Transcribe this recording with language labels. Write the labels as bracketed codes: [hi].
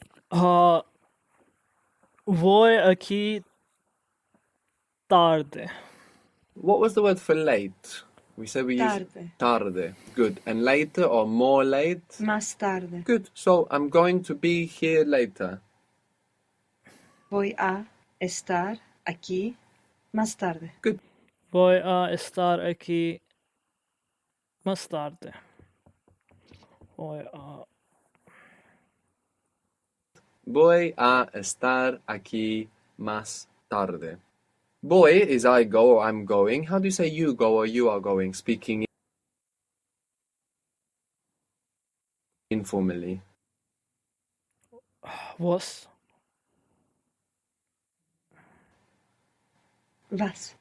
[es] Uh, voy aquí tarde. [en] What was the word for late? We said we use [es] Tarde. tarde. [en] Good. And later or more late? [es] Más tarde. [en] Good. So I'm going to be here later. [es] Voy a estar aquí más tarde. Good. Voy a estar aquí más tarde. Voy a estar aquí más tarde. Voy [en] is I go or I'm going. How do you say you go or you are going? Speaking informally. [es] Vos. Vas.